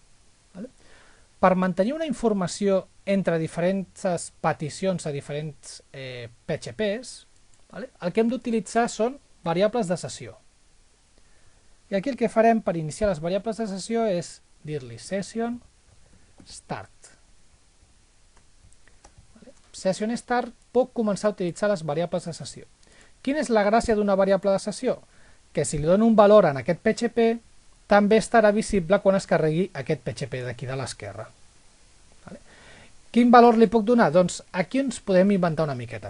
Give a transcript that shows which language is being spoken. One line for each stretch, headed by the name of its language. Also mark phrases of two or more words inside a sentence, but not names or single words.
Catalan: Per mantenir una informació entre diferents peticions a diferents PHPs, el que hem d'utilitzar són variables de sessió. I aquí el que farem per iniciar les variables de sessió és dir-li
English: session start. Session start
Catalan: puc començar a utilitzar les variables de sessió. Quina és la gràcia d'una variable de sessió? Que si li dono un valor en aquest PHP, també estarà visible quan es carregui aquest PHP d'aquí de l'esquerra. Quin valor li puc donar? Doncs aquí ens podem inventar una miqueta.